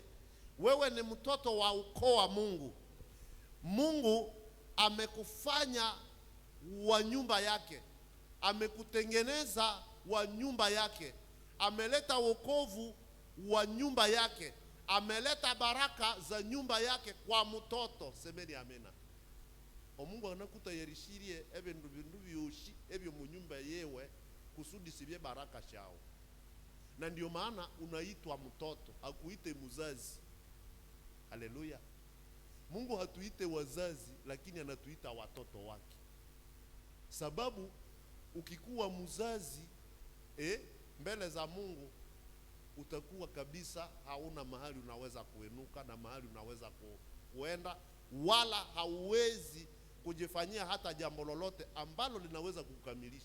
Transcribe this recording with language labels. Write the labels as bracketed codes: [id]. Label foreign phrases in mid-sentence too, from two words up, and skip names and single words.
[sw] Wewe ni mtoto wa ukoo wa Mungu. Mungu amekufanya wa nyumba yake, amekutengeneza wa nyumba yake, ameleta wokovu wa nyumba yake, ameleta baraka za nyumba yake kwa mtoto. Semeni amena. [nnb] Omungu anakuta yerishirie ebindu byoshi ebyo mu nyumba yewe kusudi sibye baraka shao. [sw] Na ndio maana unaitwa mtoto, hakuite muzazi. Haleluya. Mungu hatuite wazazi, lakini anatuita watoto wake. Sababu ukikuwa muzazi mbele za Mungu utakuwa kabisa hauna mahali unaweza kuenuka na mahali unaweza kuenda, wala hauwezi kujifanyia hata jambo lolote ambalo linaweza kukamilisha.